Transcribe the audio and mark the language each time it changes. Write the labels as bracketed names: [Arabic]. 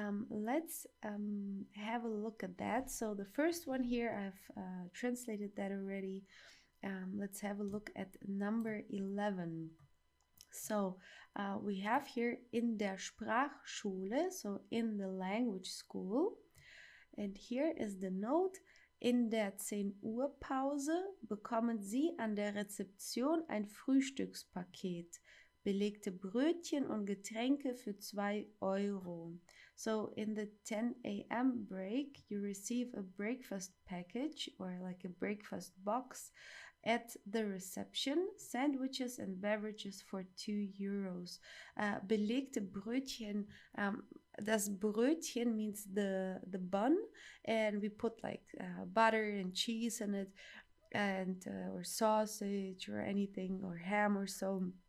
[English] Let's have a look at that. So the first one here, I've translated that already. Let's have a look at number 11. So we have here [German] in der Sprachschule, [English] so in the language school. And here is the note. [German] In der 10 Uhr Pause bekommen Sie an der Rezeption ein Frühstückspaket. Belegte Brötchen und Getränke für 2 Euro. [English] So in the 10 a.m. break, you receive a breakfast package or like a breakfast box at the reception, sandwiches and beverages for 2 euros. [German] Belegte Brötchen, das Brötchen [English] means the bun, and we put like butter and cheese in it, and or sausage or anything, or ham or so.